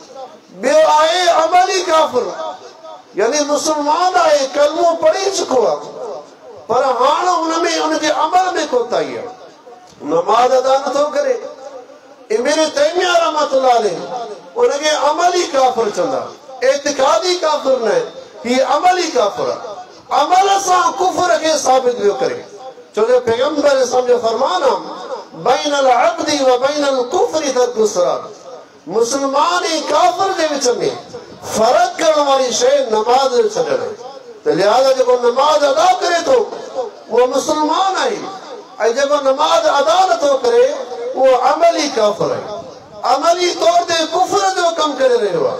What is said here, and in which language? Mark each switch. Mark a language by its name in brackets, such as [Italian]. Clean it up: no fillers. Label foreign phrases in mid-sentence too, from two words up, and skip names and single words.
[Sindhi] ॿियो आहे अमली काफ़िर, यानी मुस्लमान आहे, कलमो पढ़ी चुको आहे, पर हाणे हुनमें उनजे अमल में कोताही आहे, नमाज़ अदा नथो करे। इब्न तैमिया [Arabic] رحمة الله عليه [Sindhi] उनखे अमली काफ़िर चवंदा, एतिक़ादी काफ़िर न, हीअ अमली काफ़िर आहे। अमल सां कुफ़र खे साबित पियो करे, छो जो पैगंबर इस्लाम जो फरमान आहे [Arabic] بين العبد و بين الكفر ترك الصلاة. [Sindhi] मुस्लमान ऐं काफ़िर जे विच में फ़र्क़ु करण वारी शइ नमाज़ जो छॾणु आहे। त लिहाज़ा जेको नमाज़ अदा करे थो उहो मुस्लमान आहे, ऐं जेको नमाज़ अदा नथो करे उहो अमली काफ़िर आहे, अमली तौर ते कुफ़र जो कमु करे रहियो आहे।